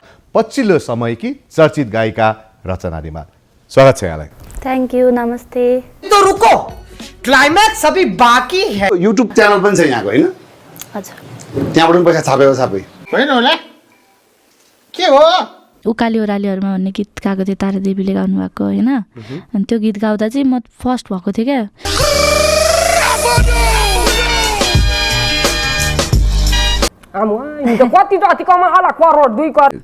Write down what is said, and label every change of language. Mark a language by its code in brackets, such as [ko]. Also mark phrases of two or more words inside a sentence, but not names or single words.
[ne] पछिल्लो समयकी चर्चित गायिका रचना रिमाल। स्वागत छ यहाँलाई। [en] thank you, नमस्ते। [hi] तो रुको, क्लाइमैक्स अभी बाकी है। [ne] युट्युब च्यानल पनि छ यहाँको हैन? अच्छा, त्यहाँबाट पनि पैसा छापेको छापै होइन होला के हो? उकाली ओह्रालीहरूमा भन्ने गीत गाएको थियो तारादेवीले गाउनु भएको होइन। अनि त्यो गीत गाउँदा चाहिँ म फर्स्ट भएको थिएँ क्या। कति त अति कमाला करोड 2 करोड